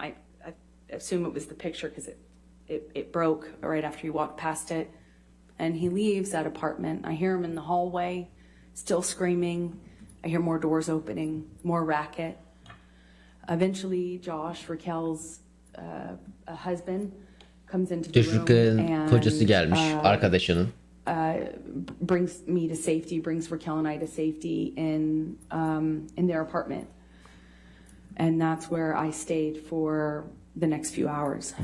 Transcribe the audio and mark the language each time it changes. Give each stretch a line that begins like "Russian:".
English: I assume it was the picture because it broke right after he walked past it. And he leaves that apartment. I hear him in the hallway, still screaming. I hear more doors opening, more racket. Eventually, Josh, Raquel's husband, comes into the room
Turkish: Çocukların kocası gelmiş, arkadaşının.
English: brings me to safety, brings Raquel and I to safety in their apartment. And that's where I stayed for the next few hours.